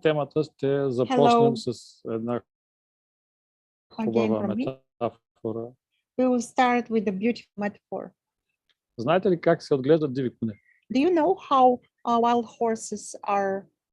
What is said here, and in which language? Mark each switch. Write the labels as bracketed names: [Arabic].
[Bulgarian] Темата ще започнем с една хубава метафора. [English] We will start with a beautiful metaphor. [Bulgarian] Знаете ли как се отглеждат диви коне? [English] Do you know how wild horses are